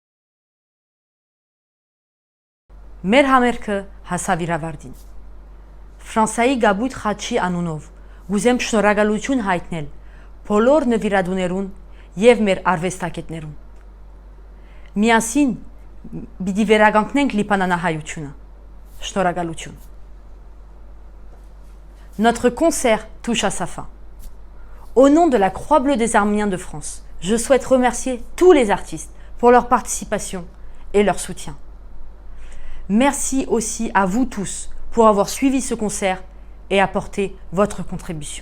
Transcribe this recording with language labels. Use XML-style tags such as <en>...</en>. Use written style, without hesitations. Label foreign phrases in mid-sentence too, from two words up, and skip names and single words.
<hy>Մեր համերգը հասավ իր ավարտին։ Ֆրանսայի Գաբույթ Խաչի անունով գուզեմ շնորհակալություն հայտնել բոլոր նվիրատուներուն եւ մեր արվեստագետներուն։ Միասին պիտի վերականգնենք լիբանանահայությունը։ Շնորհակալություն։</hy> <fr>Notre concert touche à sa fin. Au nom de la Croix Bleue des Arméniens de France, je souhaite remercier tous les artistes pour leur participation et leur soutien. Merci aussi à vous tous pour avoir suivi ce concert et apporté votre contribution.</fr>